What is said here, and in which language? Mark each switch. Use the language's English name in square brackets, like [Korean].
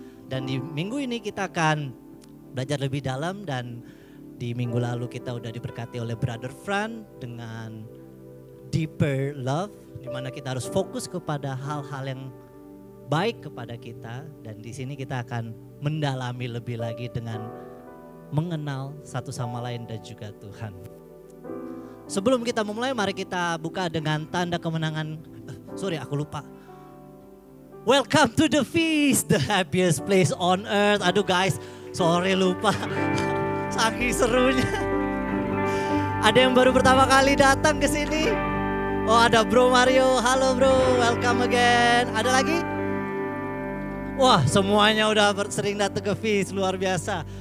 [Indonesian] Dan di minggu ini kita akan belajar lebih dalam, dan di minggu lalu kita udah diberkati oleh Brother Fran dengan Deeper Love, di mana kita harus fokus kepada hal-hal yang baik kepada kita, dan di sini kita akan mendalami lebih lagi dengan mengenal satu sama lain dan juga Tuhan. Sebelum kita memulai, mari kita buka dengan tanda kemenangan. Aku lupa. [English] Welcome to the feast, the happiest place on earth. [Indonesian] Aduh guys, sorry lupa. Saking serunya. Ada yang baru pertama kali datang ke sini. Oh ada Bro Mario, halo bro, welcome again. Ada lagi? Wah semuanya udah sering datang ke feast, luar biasa.